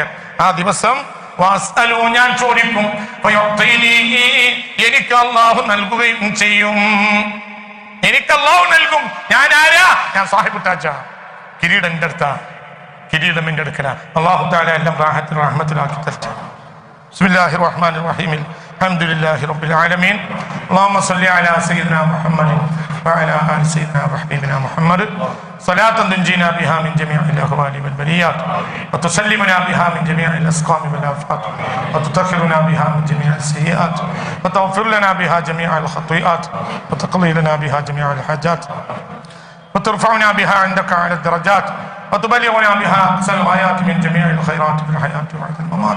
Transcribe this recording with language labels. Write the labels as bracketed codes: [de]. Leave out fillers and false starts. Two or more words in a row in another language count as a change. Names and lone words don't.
[ml] ആ ദിവസം ഞാൻ ചോദിക്കും, എനിക്ക് അല്ലാഹു നൽകുകയും ചെയ്യും. എനിക്ക് അല്ലാഹു നൽകും. ഞാൻ ആരാ? [ar] ഞാൻ صاحب تاج. [ml] കിരീടം എൻ്റെ അടുത്താ, കിരീടം എൻ്റെ അടുക്കല. [ar] الله تعالى [ml] എല്ലാം റാഹത്തിലും റഹ്മത്തിലും ആക്കി തരട്ടെ. [ar] بسم الله الرحمن الرحيم. الحمد لله رب العالمين. اللهم صل على سيدنا محمد وعلى آل سيدنا وحبيبنا محمد صلاة تنجينا بها من جميع الأهوال والبليات وتسلمنا بها من جميع الأسقام والآفات وتطهرنا بها من جميع السيئات وتغفر لنا بها جميع الخطيئات وتقضي لنا بها جميع الحاجات وترفعنا بها عندك على الدرجات وتبلغنا بها أقصى الغايات من جميع الخيرات في الحياة وبعد الممات.